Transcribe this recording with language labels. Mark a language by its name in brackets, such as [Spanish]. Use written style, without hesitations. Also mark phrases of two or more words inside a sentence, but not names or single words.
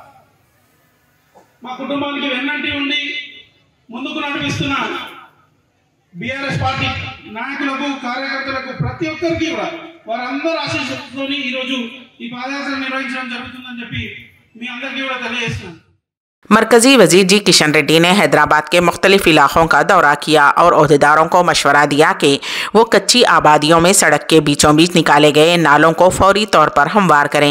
[Telugu] మా కుటుంబానికి వెన్నంటి ఉండి ముందుకు నడిపిస్తున్న బీఆర్ఎస్ పార్టీ నాయకులకు, కార్యకర్తలకు, ప్రతి ఒక్కరికి కూడా వారందరూ ఆశీస్సులతో ఈరోజు ఈ పాదయాత్ర నిర్వహించడం జరుగుతుందని చెప్పి మీ అందరికీ కూడా తెలియజేస్తున్నాను। [Urdu] مرکزی وزیر جی کشن ریڈی نے حیدرآباد کے مختلف علاقوں کا دورہ کیا اور عہدیداروں کو مشورہ دیا کہ وہ کچی آبادیوں میں سڑک کے بیچوں بیچ نکالے گئے نالوں کو فوری طور پر ہموار کریں.